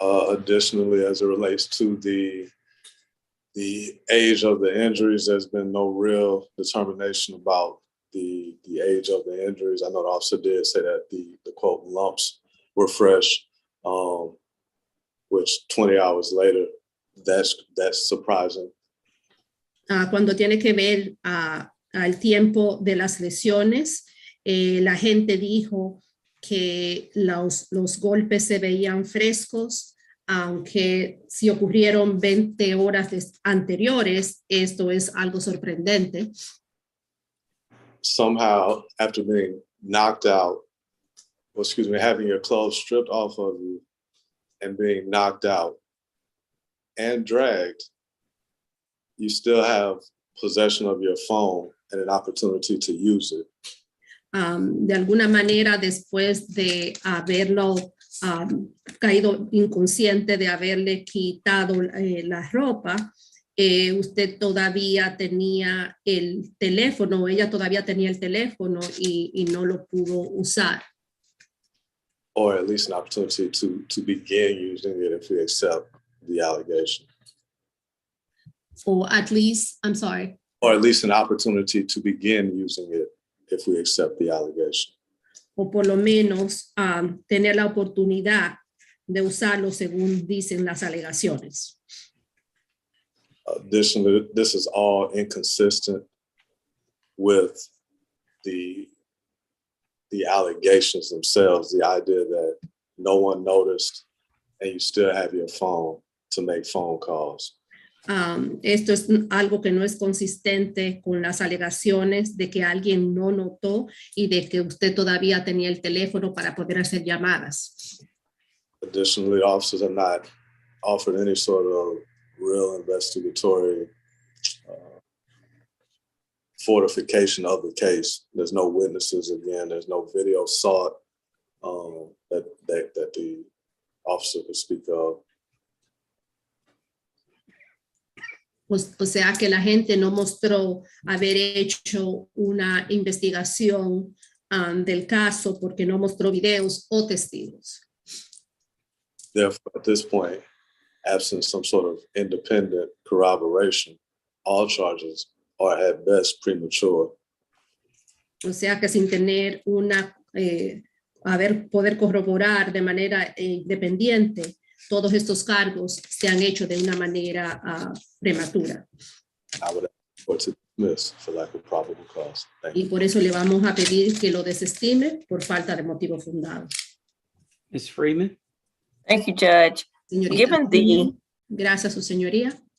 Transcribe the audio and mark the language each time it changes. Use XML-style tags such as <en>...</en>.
<en>Additionally, as it relates to the age of the injuries, there's been no real determination about the age of the injuries. I know the officer did say that the quote lumps were fresh, which 20 hours later, that's surprising.</en> <es>Cuando tiene que ver al tiempo de las lesiones, la gente dijo que los golpes se veían frescos, aunque si ocurrieron 20 horas anteriores, esto es algo sorprendente.</es> <en>Somehow, after being knocked out, having your clothes stripped off of you and being knocked out and dragged, you still have possession of your phone and an opportunity to use it.</en> <es>De alguna manera, después de haberlo caído inconsciente, de haberle quitado la ropa, usted todavía tenía el teléfono, ella todavía tenía el teléfono y no lo pudo usar.</es> <en>Or at least an opportunity to begin using it if we accept the allegation. Or at least, I'm sorry. Or at least an opportunity to begin using it if we accept the allegation.</en> <es>O por lo menos tener la oportunidad de usarlo según dicen las alegaciones.</es> <en>Additionally, this is all inconsistent with the allegations themselves, the idea that no one noticed and you still have your phone to make phone calls.</en> <es>Esto es algo que no es consistente con las alegaciones de que alguien no notó y de que usted todavía tenía el teléfono para poder hacer llamadas.</es> <en>Additionally, officers are not offered any sort of real investigatory fortification of the case. There's no witnesses again. There's no video sought that the officer could speak of.</en> <es>O sea que la gente no mostró haber hecho una investigación del caso porque no mostró videos o testigos.</es> <en>Therefore, at this point, absent some sort of independent corroboration, all charges are at best premature.</en> <es>O sea que sin tener poder corroborar de manera independiente, todos estos cargos se han hecho de una manera prematura.</es> <en>I would ask the court to dismiss for lack of probable cause. Thank you.</en> <es>Y por eso le vamos a pedir que lo desestime por falta de motivo fundado.</es> <en>Ms. Freeman? Thank you, Judge.</en> <es>Señorita, gracias, su señoría.</es>